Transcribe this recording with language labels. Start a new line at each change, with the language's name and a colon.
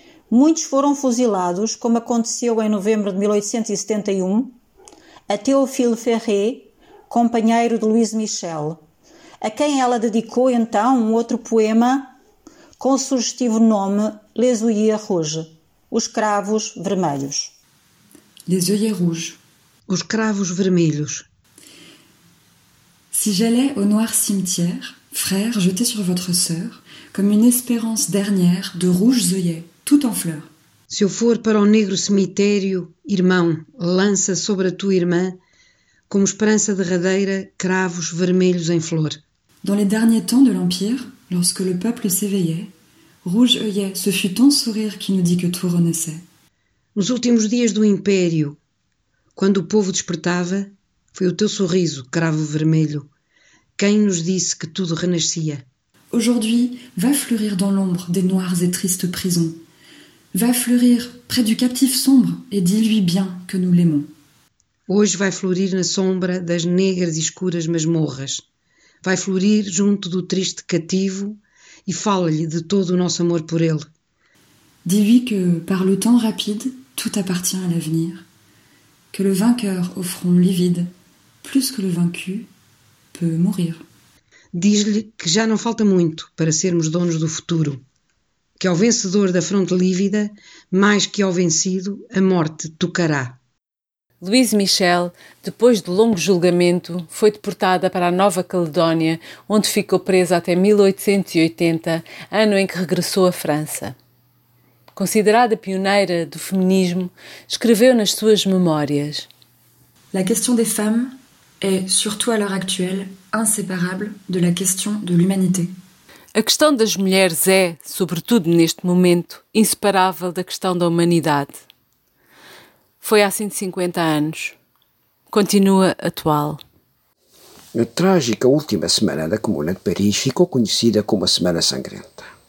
Portuguese: Muitos foram fuzilados, como aconteceu em novembro de 1871, a Théophile Ferré, companheiro de Louise Michel, a quem ela dedicou então um outro poema com o sugestivo nome Les Oeillets Rouges, Os Cravos Vermelhos.
French: Les Oeillets Rouges,
Portuguese: Os Cravos Vermelhos.
French: Si j'allais au noir cimetière, frère, jeté sur votre sœur, comme une espérance dernière de rouges œillets, tout en fleurs.
Portuguese: Se eu for para o negro cemitério, irmão, lança sobre a tua irmã, como esperança derradeira, cravos vermelhos em flor.
French: Dans les derniers temps de l'Empire, lorsque le peuple s'éveillait, rouge œillets, ce fut ton sourire qui nous dit que tout renaissait.
Portuguese: Nos últimos dias do Império, quando o povo despertava, foi o teu sorriso, cravo vermelho. Quem nos disse que tudo renascia?
French: Aujourd'hui, va fleurir dans l'ombre des noires et tristes prisons. Va fleurir près du captif sombre et dis-lui bien que nous l'aimons.
Portuguese: Hoje vai florir na sombra das negras e escuras masmorras. Vai florir junto do triste cativo e fala-lhe de todo o nosso amor por ele.
French: Dis-lui que, par le temps rapide, tout appartient à l'avenir. Que le vainqueur au front livide, plus que le vaincu, peut mourir.
Portuguese: Diz-lhe que já não falta muito para sermos donos do futuro. Que ao vencedor da fronte lívida, mais que ao vencido, a morte tocará. Louise Michel, depois de longo julgamento, foi deportada para a Nova Caledónia, onde ficou presa até 1880, ano em que regressou à França. Considerada pioneira do feminismo, escreveu nas suas memórias:
French: La question des femmes est, surtout à l'heure actuelle, inséparable de la question de l'humanité.
Portuguese: A questão das mulheres é, sobretudo neste momento, inseparável da questão da humanidade. Foi há 150 anos. Continua atual. A trágica última semana da Comuna de Paris ficou conhecida como a Semana Sangrenta.